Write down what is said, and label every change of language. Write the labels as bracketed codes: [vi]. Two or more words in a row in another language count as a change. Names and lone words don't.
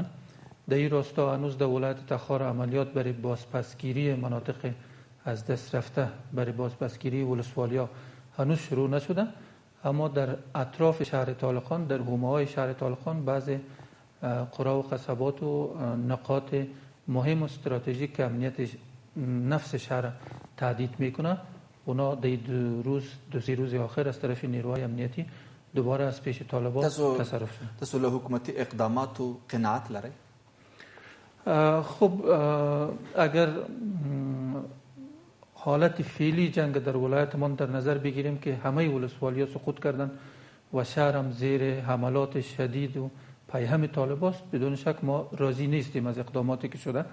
[fa] در این راستا هنوز در ولایت تخار عملیات برای بازپسگیری مناطق از دست رفته، برای بازپسگیری ولسوالیا هنوز شروع نشده، اما در اطراف شهر طالقان، در حومه‌های شهر طالقان بعض قرا و قصبات و نقاط مهم و استراتژیک که امنیت نفس شهر تهدید میکنه، اونا در دو سه روز آخر از طرف نیروهای امنیتی دوباره از پیش طالبان تصرف شد. [ps] تاسو له حکومتي اقداماتو قناعت لرئ؟ [fa] خب اگر حالت فعلی جنگ در ولایت من در نظر بگیریم که همه ولسوالی‌ها سقوط کردند و شهر هم زیر حملات شدید و پیهم طالبان است، بدون شک ما راضی نیستیم از اقداماتی که شده.